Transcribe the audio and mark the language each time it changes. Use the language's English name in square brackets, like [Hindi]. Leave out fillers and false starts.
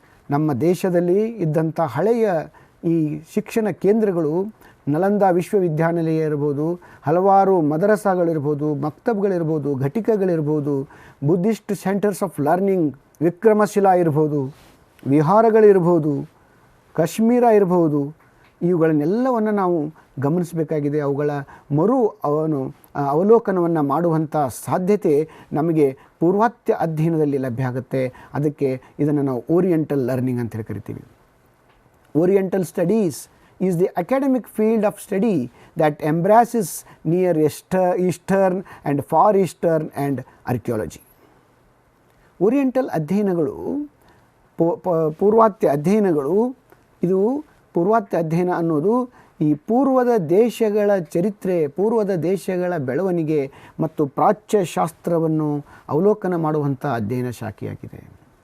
[Kannada] ನಮ್ಮ ದೇಶದಲ್ಲಿ ಇದ್ದಂಥ ಹಳೆಯ ಈ ಶಿಕ್ಷಣ ಕೇಂದ್ರಗಳು, ನಲಂದಾ ವಿಶ್ವವಿದ್ಯಾನಿಲಯ ಇರ್ಬೋದು, ಹಲವಾರು ಮದರಸಾಗಳಿರ್ಬೋದು, ಮಕ್ತಬ್ಗಳಿರ್ಬೋದು, ಘಟಿಕಗಳಿರ್ಬೋದು, [English] Buddhist centres of learning, [Kannada] Vikramshila ಇರ್ಬೋದು, ವಿಹಾರಗಳಿರ್ಬೋದು, ಕಾಶ್ಮೀರ ಇರ್ಬೋದು, ಇವುಗಳನ್ನೆಲ್ಲವನ್ನು ನಾವು ಗಮನಿಸಬೇಕಾಗಿದೆ. ಅವುಗಳ ಅವಲೋಕನವನ್ನು ಮಾಡುವಂಥ ಸಾಧ್ಯತೆ ನಮಗೆ ಪೂರ್ವಾತ್ಯ ಅಧ್ಯಯನದಲ್ಲಿ ಲಭ್ಯ ಆಗುತ್ತೆ. ಅದಕ್ಕೆ ಇದನ್ನು ನಾವು ಓರಿಯೆಂಟಲ್ ಲರ್ನಿಂಗ್ ಅಂತೇಳಿ ಕರಿತೀವಿ. [English] Oriental studies is the academic field of study that embraces near eastern and far eastern and archaeology. [Kannada] Oriental ಅಧ್ಯಯನಗಳು, ಪೂರ್ವಾತ್ಯ ಅಧ್ಯಯನಗಳು, ಇದು ಪೂರ್ವಾತ್ಯ ಅಧ್ಯಯನ ಅನ್ನೋದು ಈ ಪೂರ್ವದ ದೇಶಗಳ ಚರಿತ್ರೆ, ಪೂರ್ವದ ದೇಶಗಳ ಬೆಳವಣಿಗೆ ಮತ್ತು ಪ್ರಾಚ್ಯ ಶಾಸ್ತ್ರವನ್ನು ಅವಲೋಕನ ಮಾಡುವಂಥ ಅಧ್ಯಯನ ಶಾಖೆಯಾಗಿದೆ.